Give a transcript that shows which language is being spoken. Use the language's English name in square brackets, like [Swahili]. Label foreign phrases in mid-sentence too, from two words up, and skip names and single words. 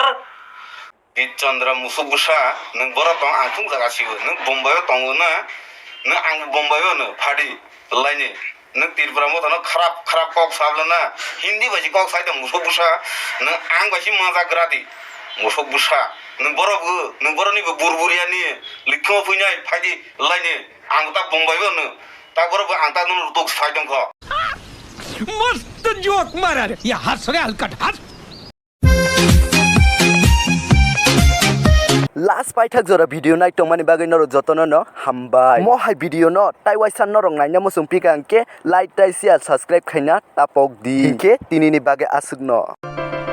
[Kok Borok] Chandra musubusa nang bora tong atung jaga siu nang Bombay tong na nang ang Bombay no phadi laine nang Tripura mo thana kharap kok sablana hindi baji kok sai tong musubusa nang ang baji maza gradi musubusa nang bora ni burburiya ni likho punyai phadi laine ang ta Bombay no ta bora ang ta no tok sai tong kho [Hindi] मस्त जोक मारा रे ये हंस रहे हलकट हंस [Kok Borok] last paithak jora video nai tongmani bagai norok jotono no hambai mo hai video no taiwaisan norok naina musung pikangke like tai share subscribe khaina tapok di ke tinini bagai asuk no